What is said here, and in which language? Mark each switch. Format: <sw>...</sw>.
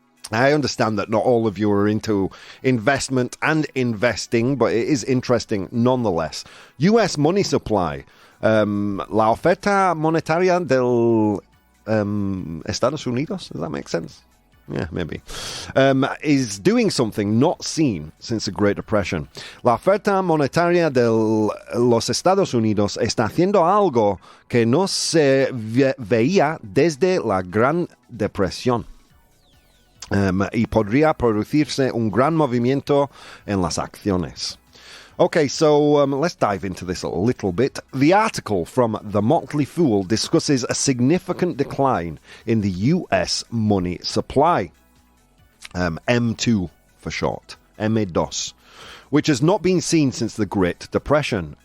<en>I understand that not all of you are into investment and investing, but it is interesting nonetheless. US money supply.</en> <es>La oferta monetaria del Estados Unidos,</es> <en>does that make sense? Yeah, maybe. Is doing something not seen since the Great Depression.</en> <es>La oferta monetaria de los Estados Unidos está haciendo algo que no se veía desde la Gran Depresión. Y podría producirse un gran movimiento en las acciones.</es> <en>Okay, so let's dive into this a little bit. The article from The Motley Fool discusses a significant decline in the US money supply, M2 for short, M2, which has not been seen since the Great Depression.</en>